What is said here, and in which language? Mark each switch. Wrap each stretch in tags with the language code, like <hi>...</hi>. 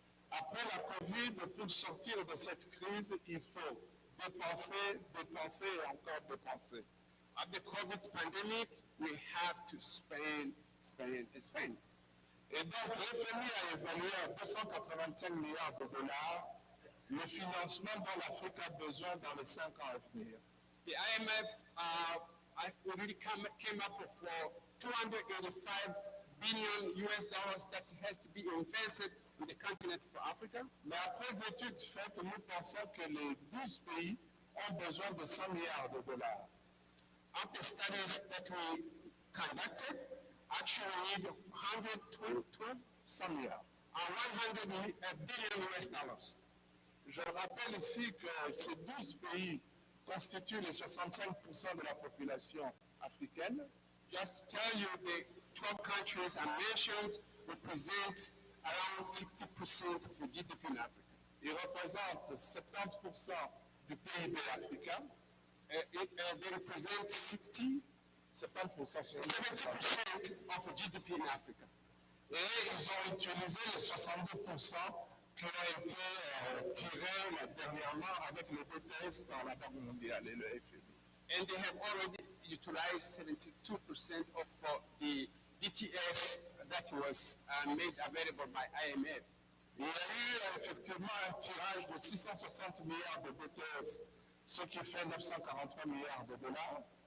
<fr>après la Covid, pour sortir de cette crise, il faut dépenser, dépenser et encore dépenser.</fr> <en>of the COVID pandemic, we have to spend, spend, and spend.</en> <fr>Et donc, le FMI a évalué à 285 milliards de dollars le financement dont l'Afrique a besoin dans les 5 ans à venir.</fr> <en>The IMF already came up with 285 billion US dollars that has to be invested in the continent for Africa.</en> <fr>Mais après études faites, nous pensons que les 12 pays ont besoin de 100 milliards de dollars.</fr> <en>After studies that we conducted, actually we need 112</en> <fr>100 milliards.</fr> <en>100 billion US dollars.</en> <fr>Je rappelle ici que ces 12 pays constituent les 65% de la population africaine.</fr> <en>Just to tell you, the 12 countries I mentioned represent around 60% of the GDP in Africa.</en> <fr>Ils représentent 70% du PIB africain.</fr> <en>They represent 70% 70% of the GDP in Africa.</en> <fr>Et ils ont utilisé les 62% qui ont été tirés dernièrement avec le BTS par la Banque mondiale et le FMI.</fr> <en>And they have already utilized 72% of the DTS that was made available by IMF.</en> <fr>Il y a eu effectivement un tirage de 660 milliards de BTS, ce qui fait 943 milliards de dollars.</fr>